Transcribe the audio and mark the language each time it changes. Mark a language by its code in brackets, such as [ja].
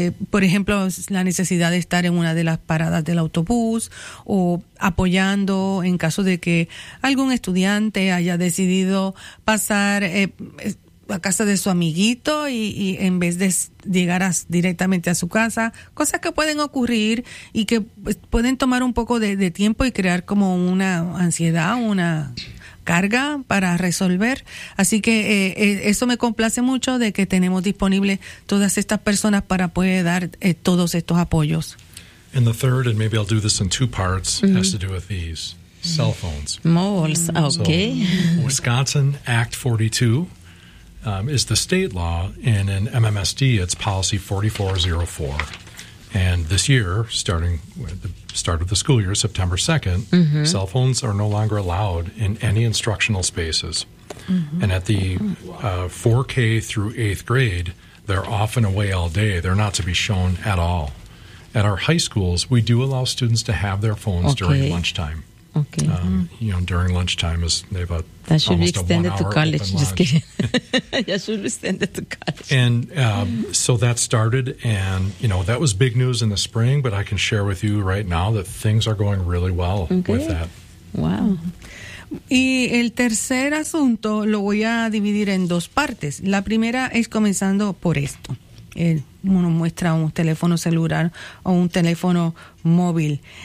[es] Por ejemplo, la necesidad de estar en una de las paradas del autobús o apoyando en caso de que algún estudiante haya decidido pasar a casa de su amiguito y en vez de llegar directamente a su casa, cosas que pueden ocurrir y que pueden tomar un poco de tiempo y crear como una ansiedad, una carga para resolver. Así que eso me complace mucho de que tenemos disponible todas estas personas para poder dar todos estos apoyos. [en] And the third, and maybe I'll do this in two parts, has to do with these cell phones. Moles, okay. So, Wisconsin Act 42. Is the state law, and in MMSD, it's policy 4404. And this year, starting with the start of the school year, September 2nd, cell phones are no longer allowed in any instructional spaces. And at the 4K through 8th grade, they're often away all day. They're not to be shown at all. At our high schools, we do allow students to have their phones during lunchtime. During lunchtime is they have a that should be extended to college. Just kidding. That should be extended to college. And so that started, and that was big news in the spring. But I can share with you right now that things are going really well with that. Wow. [es] Y el tercer asunto lo voy a dividir en dos partes. La primera es comenzando por esto. Uno muestra un teléfono celular o un teléfono móvil.